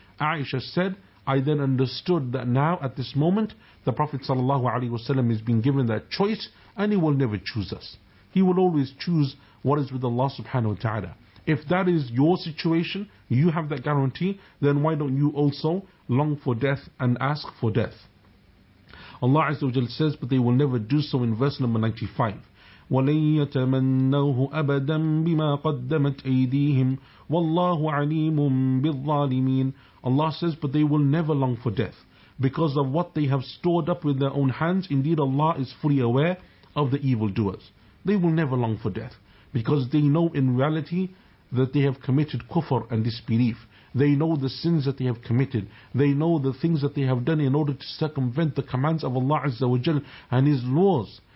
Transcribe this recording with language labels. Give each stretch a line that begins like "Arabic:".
English: Aisha said, I then understood that now at this moment, the Prophet ﷺ is being given that choice, and he will never choose us. He will always choose what is with Allah subhanahu wa ta'ala. If that is your situation, you have that guarantee, then why don't you also long for death and ask for death? Allah Azza wa Jal says, but they will never do so, in verse number 95.
Arabic: ولن يتمنوه أبدا بما قدمت أيديهم والله عليم بالظالمين.
English: Allah says, but they will never long for death because of what they have stored up with their own hands. Indeed, Allah is fully aware of the evildoers. They will never long for death because they know in reality that they have committed kufr and disbelief. They know the sins that they have committed. They know the things that they have done in order to circumvent the commands of Allah Azza wa Jal and His laws.